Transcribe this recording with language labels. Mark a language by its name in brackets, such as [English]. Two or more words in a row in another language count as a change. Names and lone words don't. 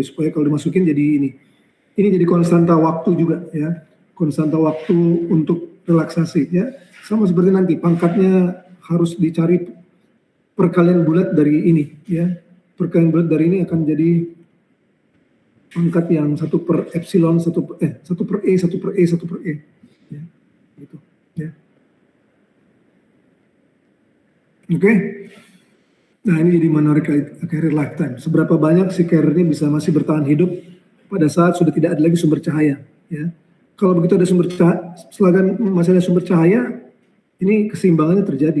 [Indonesian] Supaya kalau dimasukin jadi ini. Ini jadi konstanta waktu juga ya. Konstanta waktu untuk relaksasi ya. Sama seperti nanti pangkatnya harus dicari perkalian bulat dari ini ya. Perkalian bulat dari ini akan jadi pangkat yang 1 per epsilon, 1 per E, 1 per E, 1 per E. Ya, gitu. Ya. Oke. Nah ini jadi menarik [English] carrier lifetime. [Indonesian] Seberapa banyak si carrier ini bisa masih bertahan hidup pada saat sudah tidak ada lagi sumber cahaya. Ya. Kalau begitu ada sumber cahaya, selagi masih ada sumber cahaya, ini keseimbangannya terjadi.